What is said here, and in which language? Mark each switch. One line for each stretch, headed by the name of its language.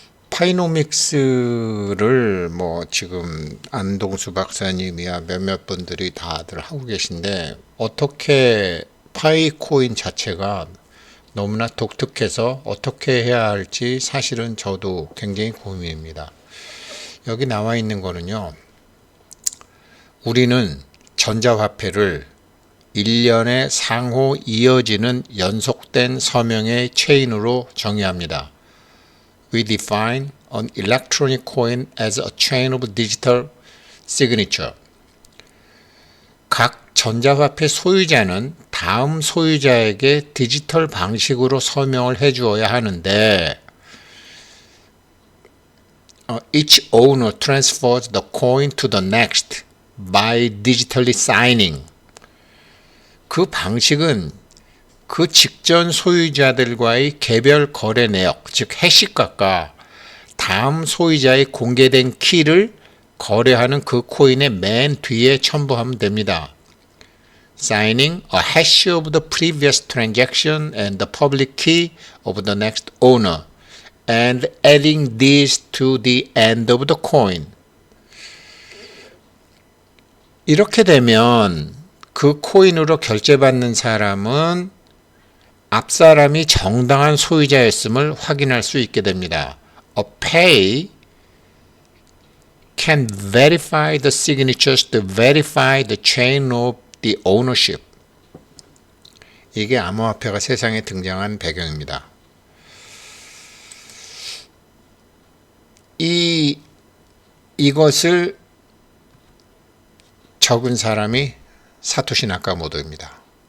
Korean: 파이노믹스를 지금 안동수 박사님이야 몇몇 분들이 다들 하고 계신데 어떻게 파이코인 자체가 너무나 독특해서 어떻게 해야 할지 사실은 저도 굉장히 고민입니다. 여기 나와 있는 거는요. 우리는 전자화폐를 1년에 상호 이어지는 연속된 서명의 체인으로 정의합니다.
English: We define an electronic coin as a chain of digital signature.
Korean: 각 전자화폐 소유자는 다음 소유자에게 디지털 방식으로 서명을 해주어야 하는데
English: each owner transfers the coin to the next by digitally signing.
Korean: 그 방식은 그 직전 소유자들과의 개별 거래 내역, 즉 해시값과 다음 소유자의 공개된 키를 거래하는 그 코인의 맨 뒤에 첨부하면 됩니다.
English: Signing a hash of the previous transaction and the public key of the next owner and adding these to the end of the coin.
Korean: 이렇게 되면 그 코인으로 결제받는 사람은 앞 사람이 정당한 소유자였음을 확인할 수 있게 됩니다.
English: A pay can verify the signatures to verify the chain of the ownership.
Korean: 이게 암호화폐가 세상에 등장한 배경입니다. 이것을 적은 사람이 사토시 나카모토입니다.